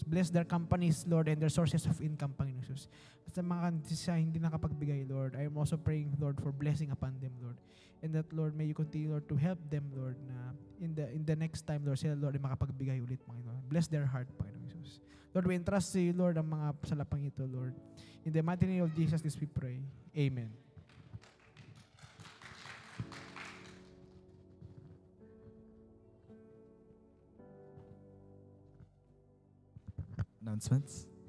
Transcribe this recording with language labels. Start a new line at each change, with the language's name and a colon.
English: Bless their companies, Lord, and their sources of income, Panginoon Jesus.
Filipino: At sa mga hindi nakapagbigay,
English: Lord, I am also praying, Lord, for blessing upon them, Lord. And that, Lord, may you continue, Lord, to help them, Lord, na in the next time, Lord, sila, Lord,
Filipino: ay makapagbigay ulit, Panginoon.
English: Bless their heart, Panginoon Jesus. Lord, we entrust to you, Lord,
Filipino: ang mga salapang ito,
English: Lord. In the mighty name of Jesus, this we pray. Amen. Announcements.